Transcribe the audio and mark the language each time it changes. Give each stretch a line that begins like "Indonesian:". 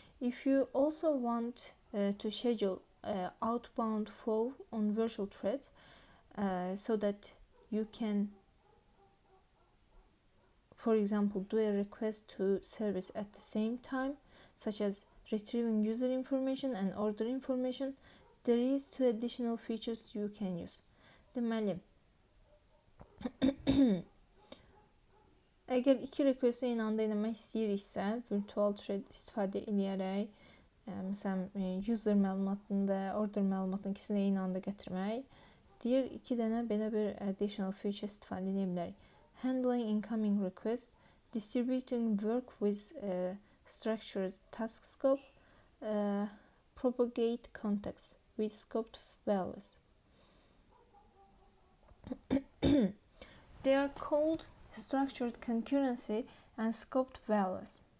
English: If you also want to schedule outbound flow on virtual threads so that you can, for example, do a request to service at the same time, such as retrieving user information and order information, there is two additional features you can use.
Azerbaijani: Deməli, əgər iki request eyni anda eləmək istəyiriksə, virtual thread istifadə edərək, məsələn, user məlumatını və order məlumatını ikisini eyni anda gətirmək, deyir, iki dənə belə bir
English: additional feature
Azerbaijani: istifadə edə bilərik.
English: Handling incoming requests, distributing work with structured task scope, propagate context with scoped values. They are called structured concurrency and scoped values.